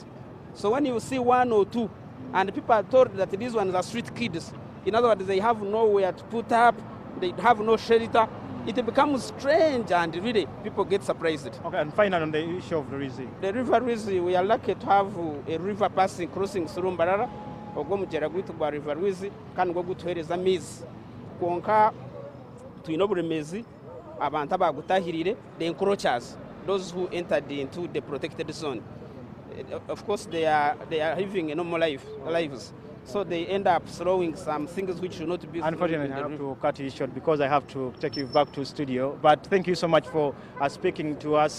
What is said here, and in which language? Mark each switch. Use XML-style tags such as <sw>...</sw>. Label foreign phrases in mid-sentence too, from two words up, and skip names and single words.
<en>So when you see 1 or 2, and people are told that these ones are street kids, in other words, they have nowhere to put up, they have no shelter, it becomes strange, and really people get surprised. Okay, and finally on the issue of the Rizzi. The River Rizzi, we are lucky to have a river crossing through Mbarara,</en> <nyn>ogwo mugera gwitu gwa River Rizzi, kandi gwo gutuhereza amizi. Konka tuyina obulemezi abantu abagutahirire,</nyn> <en>the encroachers, those who entered into the protected zone. Of course, they are living a normal lives. So they end up throwing some things which should not be. Unfortunately, I have to cut you short because I have to take you back to studio. But thank you so much for speaking to us.</en>